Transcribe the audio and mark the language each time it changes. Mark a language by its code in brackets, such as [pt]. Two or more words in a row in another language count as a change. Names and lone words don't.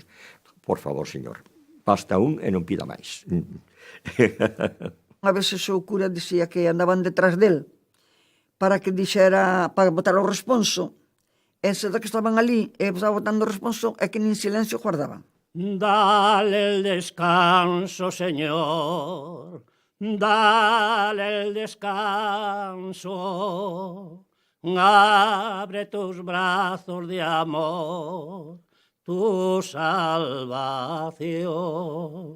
[gl] Por favor, señor, basta un e non pida máis. A veces o cura dicía que andaban detrás del para que dixera, para botar o responso, e se da que estaban ali e estaba botando o responso, é que nin silencio guardaban. [es] Dale el descanso, Señor, dale el descanso, abre tus brazos de amor, tu salvación.